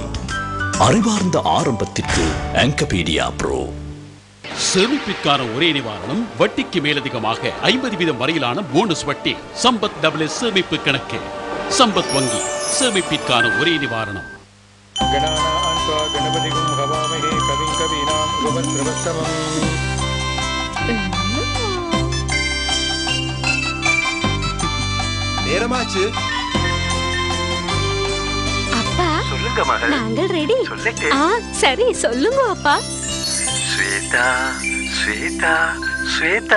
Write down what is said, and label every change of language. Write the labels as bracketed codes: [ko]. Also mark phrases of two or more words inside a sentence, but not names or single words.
[ta] அறிவார்ந்த ஆரம்பத்திற்கு ஆங்கபீடியா ப்ரோ. சேமிப்பிற்கான ஒரே நிவாரணம் வட்டிக்கு மேலதிகமாக 50% வரையிலான போனஸ் வட்டி. சம்பத் டபிள்யூ சேமிப்பு கணக்கு. சம்பத் வங்கி சேமிப்பிற்கான ஒரே நிவாரணம். [sa] नत्वा गणपतिं हवामहे कविं कवीनाम् उपभद्रवस्तमम् [ta] நேரமாச்சு. அப்பா சொல்லுங்க மகள். நாங்கள் ரெடி. சொல்லுங்க. சரி சொல்லுங்க அப்பா. ஸ்வேதா ஸ்வேதா ஸ்வேதா.